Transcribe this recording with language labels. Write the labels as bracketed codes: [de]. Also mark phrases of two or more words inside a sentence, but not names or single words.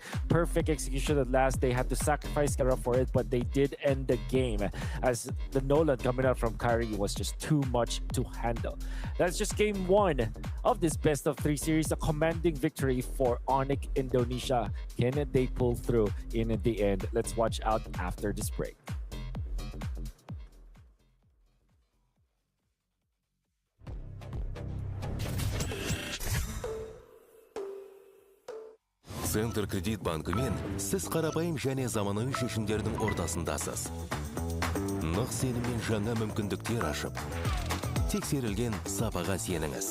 [en] Perfect execution at last. They had to sacrifice Kara for it, but they did end the game as the Nolan coming out from Kyrie was just too much to handle. That's just game 1 of this best of 3 series. A commanding victory for Onyx Indonesia. Can they pull through in the end? Let's watch out after this break. [kk] Центр кредит банкымен сіз қарапайым және заманауи шешімдердің ортасындасыз. Нық сеніммен жаңа мүмкіндіктер ашып, тексерілген сапаға сеніңіз.